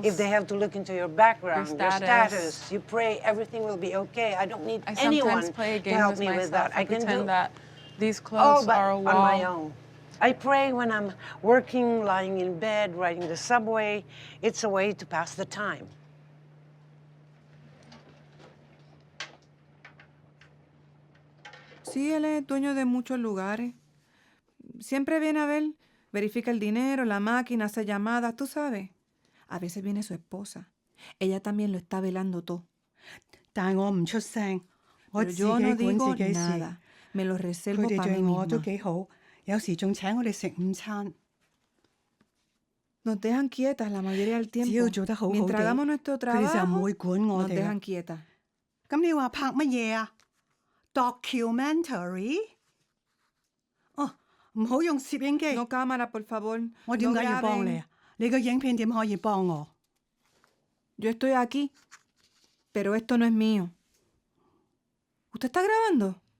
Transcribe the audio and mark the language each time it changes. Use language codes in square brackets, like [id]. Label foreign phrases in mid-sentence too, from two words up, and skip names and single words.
[en] if they have to look into your background, your status, you pray everything will be okay. I don't need I anyone sometimes play a game to help with me myself. with that. I can pretend do that these clothes but are a wall. on my own. I pray when I'm working, lying in bed, riding the subway. It's a way to pass the time. [es] Sí, él es dueño de muchos lugares. Siempre viene a ver, verifica el dinero, la máquina, hace llamadas, tú sabes. A veces viene su esposa. Ella también lo está velando todo. Pero yo no digo nada. Me lo reservo para mí misma. Nos dejan quietas la mayoría del tiempo. Mientras hagamos nuestro trabajo, nos dejan quietas. Documentary? [yue] 唔好用攝影機。 [es] No cámara, por favor. [yue] 我點 [es] No [yue] 解要幫你 [es] graben. [yue] 啊？你個影片點可以幫我？ [es] Yo estoy aquí, pero esto no es mío. ¿Usted está grabando?